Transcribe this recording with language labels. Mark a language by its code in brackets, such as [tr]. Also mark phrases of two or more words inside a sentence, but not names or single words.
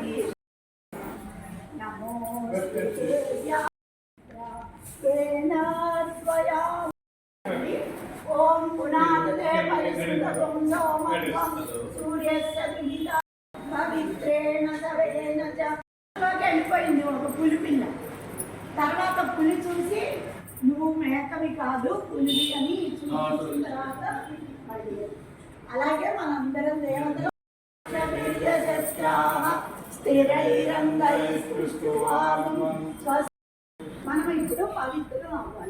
[sa] नमोऽस्तुते ओम पुनातते परिसुतं सोमत्वं सूर्यस्य विहिता पवित्रेण सवेन च [te] వెళ్ళిపోయింది ఒక పులి పిల్ల. తర్వాత పులి చూసి నువ్వు మేకవి కాదు పులివి అని చూసిన తర్వాత అలాగే మనందరం దేవతలు మనం ఇప్పుడు పవిత్రం అవ్వాలి.